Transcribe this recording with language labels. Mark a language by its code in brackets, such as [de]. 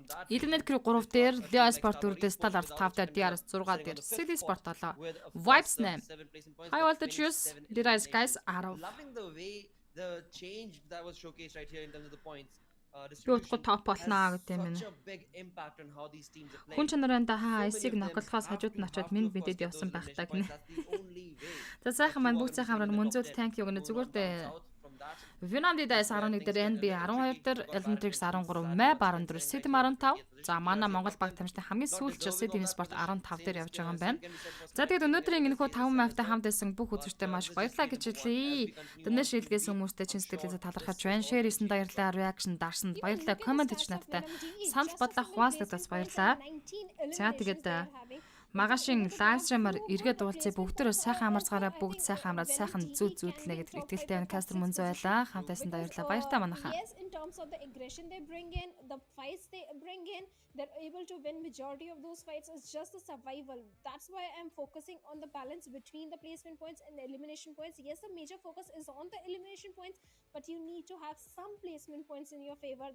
[mn] Eliminate Crew 3 дээр, Leo Sport 4 дээр, Stars 5 дээр, DRS 6 дээр, City Sport 7, Vibes 8, High Voltage Juice, Rise Guys 10. [en] Loving the way the change that was showcased right here in terms of the points. [mn] Юутгүй топ болно гэдэг юм. [en] Such a big impact on how these teams are playing. [mn] Хүн чанараа хаа IC-г ноклохоос хажууд нь очиод минь бидэд явсан байх таг нэ. За сайхан маань бүгд сайхан амраа мөнзөөд танк юу гэнэ зүгээр дээ. Vinamdi Dice 11 дээр, NB 12 дээр, Eldentrix 13, Map 14, Sidim 15. За манай Монгол баг тамирчны хамгийн сүүлчил Sidim Sport 15 дээр явж байгаа юм байна. За тэгээд өнөөдрийн энэхүү 5 map-тай хамт байсан бүх үзэгчтэй маш баярлалаа гэж хэлье. Дэнэ шилгээс хүмүүстээ чин сэтгэлээсээ талархаж байна. Share хийсэн баярлалаа, reaction дарсанд баярлалаа, comment хийж надтай санал бодлоо хуваалцлагаас баярлалаа. За тэгээд Магашин лайв стримаар эргээд уулзъя бүгдөө сайхан амарцгаараа бүгд сайхан амраад сайхан зүйдлнэ гэдэг итгэлтэй байна. Кастер Мунзу байлаа. Хамтайсан баярлалаа. Баяртай манайхаа. [en] Yes, in terms of the aggression they bring in, the fights they bring in, they're able to win majority of those fights. It's just the survival. That's why I'm focusing on the balance between the placement points and the elimination points. Yes, the major focus is on the elimination points, but you need to have some placement points in your favor.